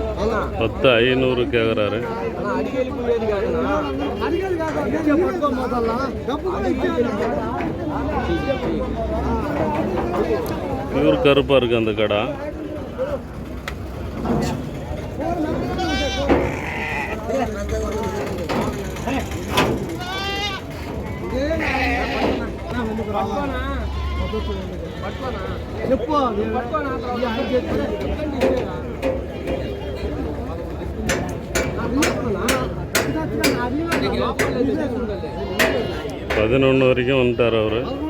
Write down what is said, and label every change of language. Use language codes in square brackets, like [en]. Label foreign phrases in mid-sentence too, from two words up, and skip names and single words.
[ta] 10 500 கேட்குறாரு. பியூர் கருப்பாக இருக்குது அந்த கடை. [te] చెప్పు 11 వరకు ఉంటారు ಅವರು.